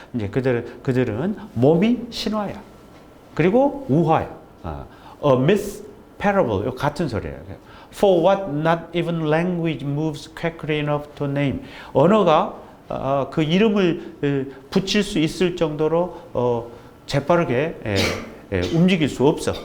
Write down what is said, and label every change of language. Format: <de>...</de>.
<ko>이제 그들은 몸이 신화야. 그리고 우화야.</ko> <en>A myth, parable</en> <ko>같은 소리예요.</ko> <en>For what not even language moves quickly enough to name.</en> <ko>언어가 그 이름을 붙일 수 있을 정도로 재빠르게 움직일 수 없어.</ko>